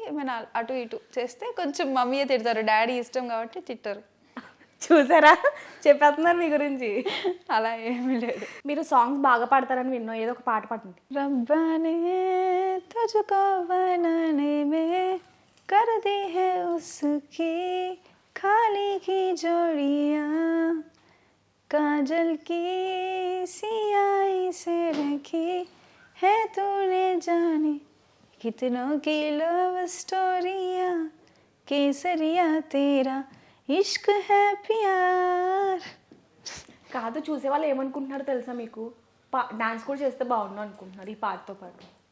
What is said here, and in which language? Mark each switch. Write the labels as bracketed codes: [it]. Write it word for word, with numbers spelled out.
[te] ఏమైనా అటు ఇటు చేస్తే కొంచెం మమ్మీయే తిడతారు, డాడీ ఇష్టం కాబట్టి తిట్టరు. చూసారా చెప్పేస్తున్నారు మీ గురించి. అలా ఏమీ లేదు. మీరు సాంగ్స్ బాగా పాడతారని విన్నాం, ఏదో ఒక పాట పాడండి. [hi] रब्बाने तुझको बनाने में कर दी है उसकी खाली की जोड़ियाँ, काजल की सियाई से रखी है तूने जाने कितनों की लव स्टोरियाँ, केसरिया तेरा इश्क है प्यार. [te] కాదు చూసే వాళ్ళు ఏమనుకుంటున్నారు తెలుసా మీకు, డాన్స్ కూడా చేస్తే బాగుండు అనుకుంటున్నారు ఈ పాటతో పాటు.